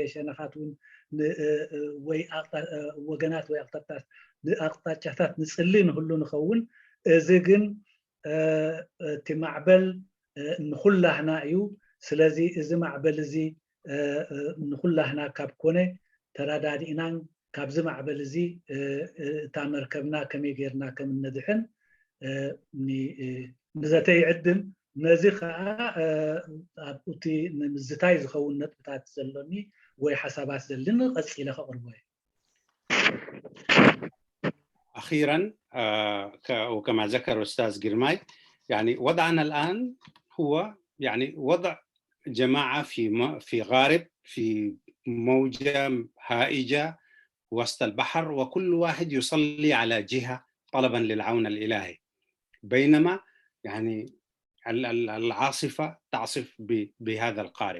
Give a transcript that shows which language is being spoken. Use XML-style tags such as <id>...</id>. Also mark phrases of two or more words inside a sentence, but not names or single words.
<ti>ሸነኻት እውን ወይ ወገናት ወይ ኣቕጣጫታት ንፅሊ ንህሉ ንኸውን እዚ ግን እቲ ማዕበል ንኩላህና እዩ ስለዚ እዚ ማዕበል እዚ ንኩላህና ካብ ኮነ ተራዳዲእናን ካብዚ ማዕበል እዚ እታ መርከብና ከመይ ጌርና ከም ነድሕን ንዘተ ይዕድም ነዚ ከዓ ኣብ እቲ ንምዝታይ ዝኸውን ነጥብታት ዘሎኒ ወይ ሓሳባት ዘሎኒ ቀፂለ ከቕርቦ</ti> <ar>وأخيرا وكما ذكر الأستاذ جرماي، يعني وضعنا الآن هو يعني وضع جماعة في غارب، في موجة هائجة وسط البحر، وكل واحد يصلي على جهة طلبا للعون الإلهي، بينما يعني العاصفة تعصف بهذا القارب.</ar>